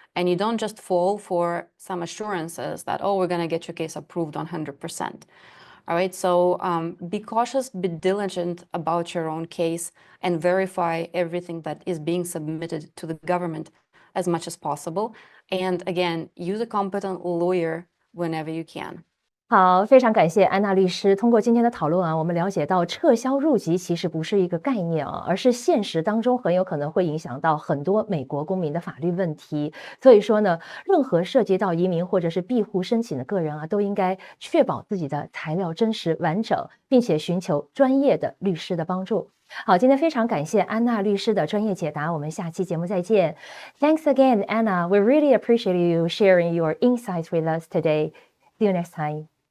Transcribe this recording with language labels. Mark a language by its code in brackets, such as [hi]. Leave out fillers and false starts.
[en] And you don't just fall for some assurances that, oh, we're going to get your case approved 100%. All right, so be cautious, be diligent about your own case, and verify everything that is being submitted to the government as much as possible. And again, use a competent lawyer whenever you can. [zh] 好，非常感谢安娜律师。通过今天的讨论啊，我们了解到撤销入籍其实不是一个概念啊，而是现实当中很有可能会影响到很多美国公民的法律问题。所以说呢，任何涉及到移民或者是庇护申请的个人啊，都应该确保自己的材料真实完整，并且寻求专业的律师的帮助。好，今天非常感谢安娜律师的专业解答，我们下期节目再见。 [en] Thanks again, Anna. We really appreciate you sharing your insights with us today. See you next time.